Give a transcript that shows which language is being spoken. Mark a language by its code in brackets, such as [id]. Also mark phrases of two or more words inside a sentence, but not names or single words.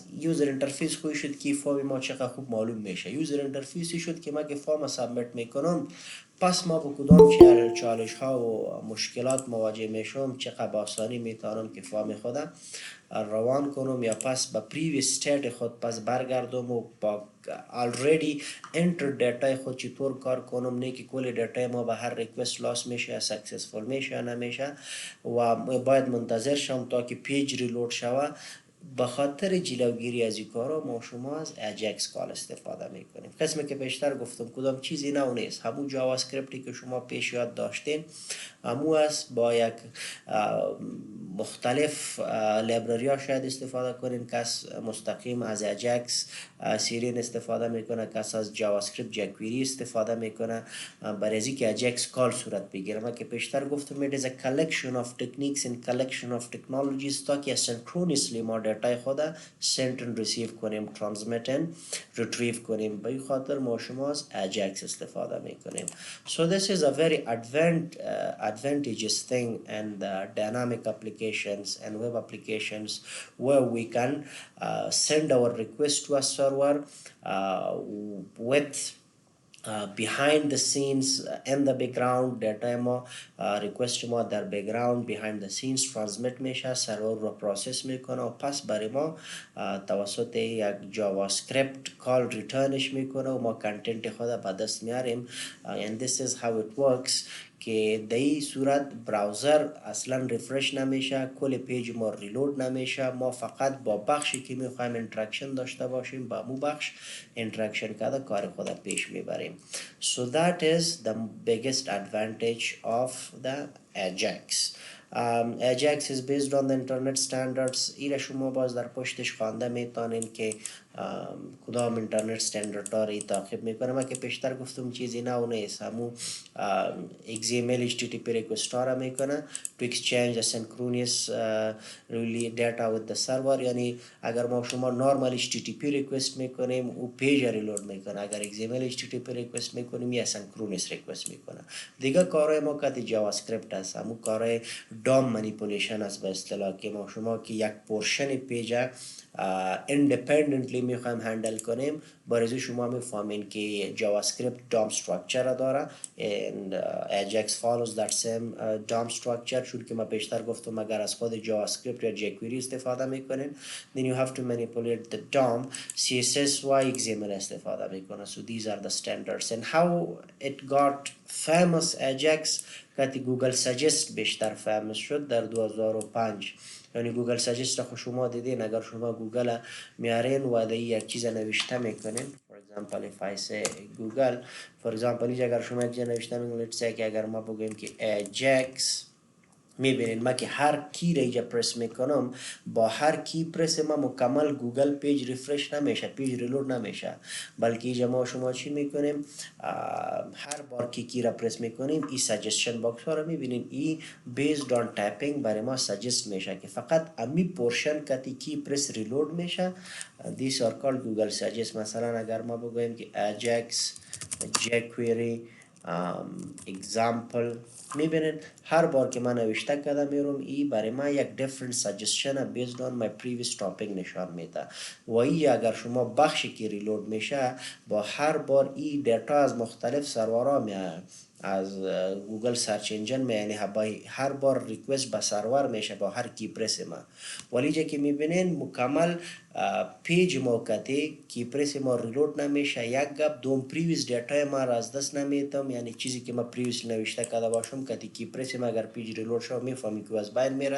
[en] user interface [fa] خوی شد که فرم ما چقدر خوب معلوم میشه. [en] user interface [fa] شد که ما که فرم سابمیت میکنم، پس ما با کدام چالش ها و مشکلات مواجه میشم چقدر با آسانی میتونم که فرم خودم روان کنم یا پس با [en] previous state [fa] خود پس برگردم و با [en] already enter [fa] دیتای خود چطور کار کنم، نه که کل دیتای ما به هر ریکوست لاس میشه یا سکسسفول میشه یا نمیشه و باید منتظر شم تا که [en] page reload [fa] شوه. به خاطر جلوگیری از این کارا ما شما از [en] AJAX call [fa] استفاده میکنیم. قسمی که بیشتر گفتم کدام چیزی نو نیست، همون جاوا اسکریپتی که شما پیش یاد داشتین همون است. با یک مختلف لایبرری ها شاید استفاده کنین. کس مستقیم از اجکس سیرین استفاده میکنه، کس از جاوا اسکریپت جکویری استفاده میکنه برای از اینکه [en] AJAX call [fa] صورت بگیره. ما که پیشتر گفتم [en] it is a collection of techniques and collection of technologies [fa] تا که synchronously ما دیتای خود [en] send and receive [fa] کنیم، [en] transmit and retrieve [fa] کنیم. به این خاطر ما شما از اجکس استفاده میکنیم. [en] So this is a very advantageous thing and dynamic applications and web applications where we can send our request to a server with behind the scenes in the background data [fa] ما request ما در [en] background behind the scenes transmit [fa] میشه، سرور رو پروسس میکنه و پس برای ما توسط یک [en] JavaScript call [fa] ریترنش میکنه و ما کنتنت خود به دست میاریم. [en] and this is how it works [fa] که در این صورت براوزر اصلا ریفرش نمیشه، کل پیج ما ریلود نمیشه. ما فقط با بخشی که میخوایم انتراکشن داشته باشیم با مو بخش انتراکشن کرده کار خود پیش میبریم. [en] So that is the biggest advantage of the AJAX. AJAX is based on the internet standards. [fa] ایره شما باز در پشتش خوانده میتونین که کدام [en] internet standard [fa] ها رو تعقیب میکنه. ما که پیشتر گفتم چیزی نو نیست، همون [en] XML HTTP request [fa] ها رو میکنه [en] to exchange asynchronous really data with the server. [fa] یعنی اگر ما شما [en] normal HTTP request [fa] میکنیم او [en] page reload [fa] میکنه، اگر [en] XML HTTP request [fa] میکنیم یا [en] asynchronous request [fa] میکنه. دیگه کارهای ما که جاوا اسکریپت است، همون کارهای [en] DOM manipulation [fa] است به اصطلاح که ما شما که یک [en] portion page [fa] independently میخوایم هندل کنیم. برای شما میفهمین که جاوا اسکریپت [en] DOM structure [fa] داره [en] and AJAX follows that same DOM structure. [fa] چون که ما بیشتر گفتم اگر از خود جاوا اسکریپت یا jQuery استفاده میکنین [en] then you have to manipulate the DOM CSS [fa] و XML استفاده میکنه. [en] So these are the standards and how it got famous AJAX [fa] که گوگل سجست بیشتر فیمس شد در [en] 2005. [fa] یعنی گوگل سجست رو شما دیدین، اگر شما گوگل میارین و یک چیز نوشته میکنین [en] for example if I say Google for example [fa] اینجا اگر شما اینجا نوشته میگم [en] let's say [fa] که اگر ما بگویم که AJAX میبینید ما که هر کی را اینجا پرس میکنم با هر کی پرس ما مکمل گوگل پیج ریفرش نمیشه، پیج ریلود نمیشه، بلکه اینجا ما شما چی میکنیم هر بار که کی را پرس میکنیم این [en] suggestion box [fa] ها رو میبینیم [en] this based on typing [fa] برای ما سجست میشه که فقط امی پورشن کتی کی پرس ریلود میشه [en] this are call Google Suggest. [fa] مثلا اگر ما بگویم که AJAX jQuery example میبینین هر بار که من نوشته کده میرم ای برای من یک [en] different suggestion based on my previous [fa] topic نشان میده و ای اگر شما بخشی که ریلود میشه با هر بار ای دیتا از مختلف سرورها میاد از گوگل سرچ انجن می یعنی هر بار ریکوست به سرور میشه با هر کی پرس ما ولی جا که میبینین مکمل پیج موقتی کی پرس ما ریلود نمیشه یک گپ دوم [en] previous data [fa] ما را از دست نمیتم یعنی چیزی که ما پریویس نوشته کرده باشم کتی کی پرس ما اگر پیج ریلود شو میفهمی که از بین میره.